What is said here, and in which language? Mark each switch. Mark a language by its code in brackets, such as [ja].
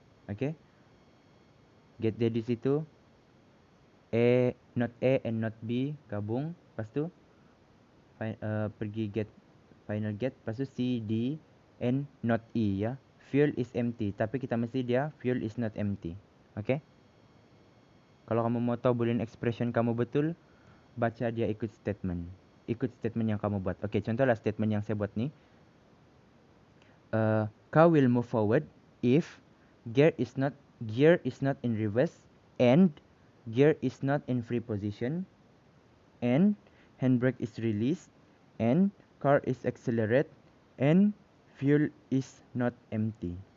[ms] Okay. Get dia di situ. [en] Not A and not B [ms] gabung. Lepas tu pergi get final get, lepas tu C, D and not E ya. [en] Fuel is empty, [ms] tapi kita mesti dia [en] fuel is not empty. Okay. [ms] Kalau kamu mau tahu boolean expression kamu betul, baca dia ikut statement yang kamu buat. Okay, contohlah statement yang saya buat ni. [en] Car will move forward if gear is not in reverse and gear is not in free position and handbrake is released and car is accelerate and fuel is not empty.